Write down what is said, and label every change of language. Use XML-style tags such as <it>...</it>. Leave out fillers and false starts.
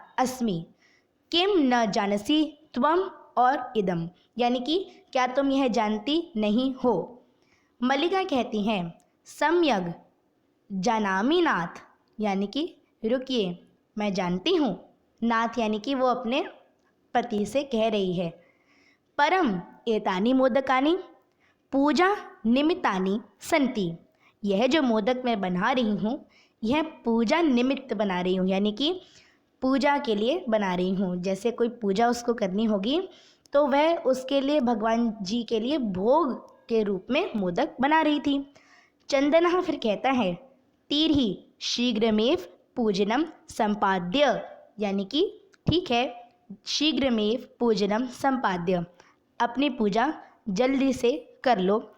<sa>अस्मि, किम न जानसी त्वम</sa> <hi>और इदम, यानी कि क्या तुम यह जानती नहीं हो? मलिका कहती हैं,</hi> <sa>सम्यग जानामि नाथ,</sa> <hi>यानी कि रुकिए, मैं जानती हूँ। नाथ यानी कि वो अपने पति से कह रही है। परम</hi> <sa>एतानि मोदकानि पूजा निमित्तानि सन्ति।</sa> <hi>यह जो मोदक मैं बना रही हूँ यह पूजा निमित्त बना रही हूँ, यानी कि पूजा के लिए बना रही हूँ। जैसे कोई पूजा उसको करनी होगी तो वह उसके लिए भगवान जी के लिए भोग के रूप में मोदक बना रही थी। चंदनः फिर कहता है</hi> <sa>तीर्हि शीघ्रमेव पूजनम संपाद्य,</sa> <hi>यानी कि ठीक है,</hi> <sa>शीघ्रमेव पूजनम संपाद्य,</sa> <hi>अपनी पूजा जल्दी से कर लो।</hi>